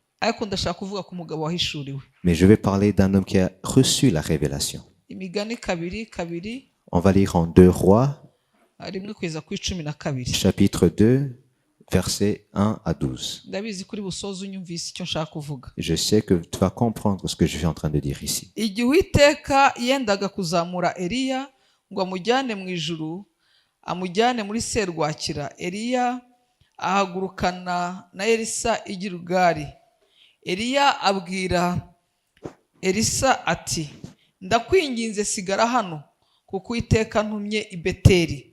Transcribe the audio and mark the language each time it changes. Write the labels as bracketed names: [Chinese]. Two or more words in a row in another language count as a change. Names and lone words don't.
[French] Mais je vais parler d'un homme qui a reçu la révélation. On va lire en 2 Rois, chapitre 2, versets 1 à 12. Je sais que tu vas comprendre ce que je suis en train de dire ici. [Kinyarwanda] amujyane muri serwakira. Eliya ahagurukana na Elisa i Gilugali. Eliya abwira Elisa ati, ndakwinginze sigara hano kuko Uwiteka ntumye i Beteli.